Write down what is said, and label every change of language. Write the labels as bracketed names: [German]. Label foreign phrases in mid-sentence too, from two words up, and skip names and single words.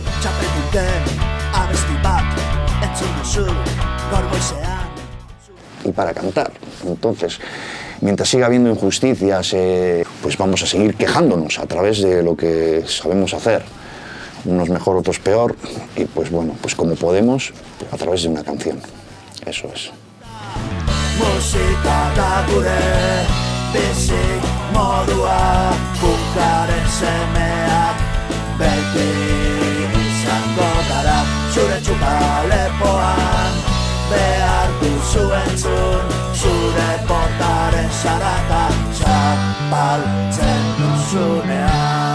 [Spanish] Y para cantar. Entonces, mientras siga habiendo injusticias, pues vamos a seguir quejándonos a través de lo que sabemos hacer. Unos mejor, otros peor, y pues bueno, pues como podemos, a través de una canción. Eso es. [Basque] Musika da gure bizi modua, punkaren semeak beti izango gara, zure txupalepoan behar duzu entzun, zure portaren zarata zapaltzen duzunean.